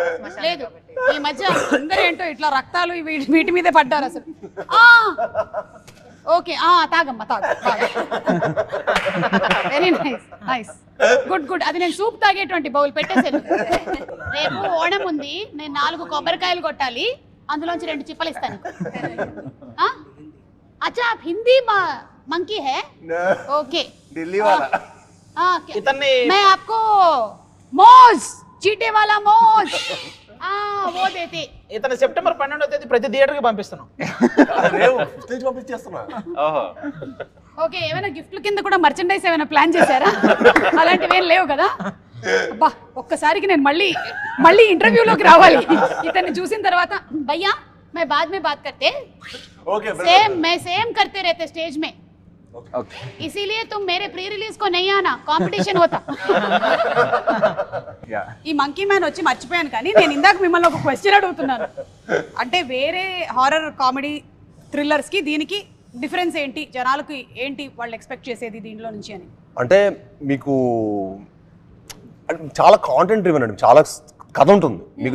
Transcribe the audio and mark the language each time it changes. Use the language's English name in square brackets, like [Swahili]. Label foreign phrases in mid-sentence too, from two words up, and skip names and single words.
[Telugu] లేదు, ఈ మధ్య అందరూ ఏంటో ఇట్లా రక్తాలు వీటి మీదే పడ్డారు అసలు. ఓకే, తాగమ్మా, తాగు. [English] very nice, [Telugu] నైస్, [English] good good. [Telugu] అది నేను సూప్ తాగేటువంటి బౌల్ పెట్టేసాను. రేపు ఓణం ఉంది, నేను 4 కొబ్బరికాయలు కొట్టాలి, అందులోంచి 2 చిప్పలు ఇస్తాను. [Hindi] अच्छा, आप हिंदी मंकी है? ओके, दिल्ली वाला. इतने मैं आपको मौज, चीटे वाला मौज, वो देते. [Telugu] ఇతను సెప్టెంబర్ 12వ తేదీ ప్రతి థియేటర్ కి పంపిస్తున్నాం. ఓకే, ఏమైనా గిఫ్ట్ల కింద కూడా మర్చెండైజ్ ఏమైనా ప్లాన్ చేశారా? అలాంటివి ఏం లేవు కదా. అబ్బా, ఒక్కసారికి నేను మళ్ళీ ఇంటర్వ్యూలోకి రావాలి. ఇతన్ని చూసిన తర్వాత భయ్యా [Hindi] मैं बाद में बात करते. ओके, मैं सेम करते रहते स्टेज में. इसीलिए तुम मेरे [English] pre release [Hindi] को नहीं आना, कंपटीशन होता. [Telugu] ఈ మంకీ మ్యాన్ వచ్చి మర్చిపోయాను, కానీ నేను ఇందాక మిమ్మల్ని ఒక క్వశ్చన్ అడుగుతున్నాను. అంటే వేరే [English] horror comedy thrillers [Telugu] కి దీనికి డిఫరెన్స్ ఏంటి? జనాలకు ఏంటి వాళ్ళు ఎక్స్పెక్ట్ చేసేది దీంట్లో నుంచి అని? అంటే మీకు చాలా [English] content driven [Telugu] అండి, చాలా కథ ఉంటుంది మీకు.